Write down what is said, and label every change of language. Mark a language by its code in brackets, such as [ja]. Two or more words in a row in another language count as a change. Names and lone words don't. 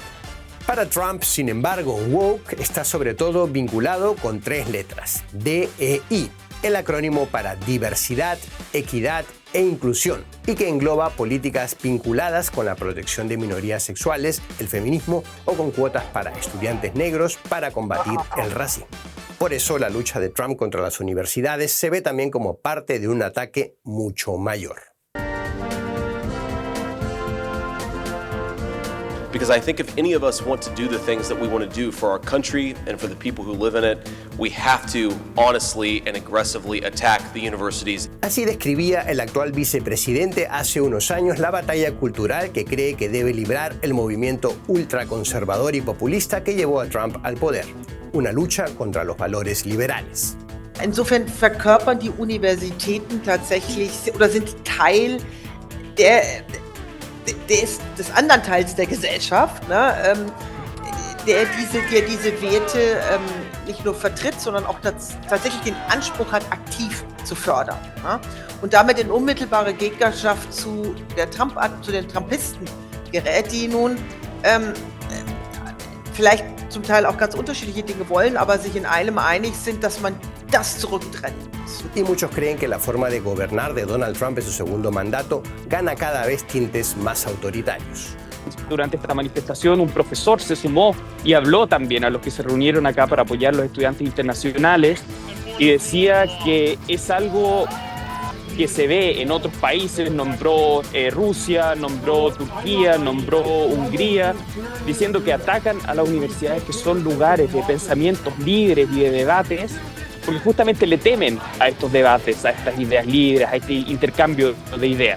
[es] Para Trump, sin embargo, woke está sobre todo vinculado con 3 letras, DEI, el acrónimo para diversidad, equidad e inclusión, y que engloba políticas vinculadas con la protección de minorías sexuales, el feminismo o con cuotas para estudiantes negros para combatir el racismo. Por eso, la lucha de Trump contra las universidades se ve también como parte de un ataque mucho mayor. [en] Because I think if any of us want to do the things that we want to do for our country and for the people who live in it, we have to honestly and aggressively attack the universities. [es] Así describía el actual vicepresidente hace unos años la batalla cultural que cree que debe librar el movimiento ultraconservador y populista que llevó a Trump al poder. Una lucha contra los valores liberales. [de] Insofern verkörpern die Universitäten tatsächlich oder sind Teil des anderen Teils der Gesellschaft, ne, der diese Werte nicht nur vertritt, sondern auch tatsächlich den Anspruch hat, aktiv zu fördern. Ne? Und damit in unmittelbare Gegnerschaft zu den Trumpisten gerät, die nun vielleicht zum Teil auch ganz unterschiedliche Dinge wollen, aber sich in einem einig sind, dass man das zurücktrennen muss. [es] Y muchos creen que la forma de gobernar de Donald Trump en su segundo mandato gana cada vez tintes más autoritarios. Durante esta manifestación un profesor se sumó y habló también a los que se reunieron acá para apoyar a los estudiantes internacionales y decía que es algo que se ve en otros países, nombró Rusia, nombró Turquía, nombró Hungría, diciendo que atacan a las universidades que son lugares de pensamientos libres y de debates, porque justamente le temen a estos debates, a estas ideas libres, a este intercambio de ideas.